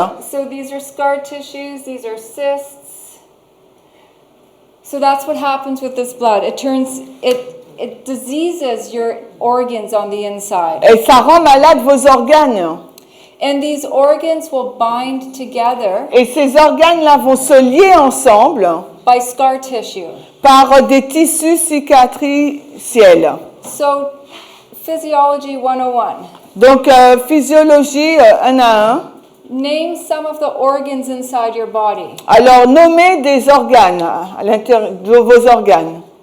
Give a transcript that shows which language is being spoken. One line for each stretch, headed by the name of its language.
English: So these are scar tissues, these are cysts. So that's what happens with this blood. It diseases your organs on the inside.
French: Et ça rend malade vos organes.
English: And these organs will bind together
French: Et ces organes-là vont se lier ensemble
English: by scar tissue.
French: par des tissus cicatriciels.
English: So Physiology 101.
French: Donc, physiologie 1 à 1.
English: Name some of the organs inside your body.
French: Alors, nommez des organes à l'intérieur de vos organes.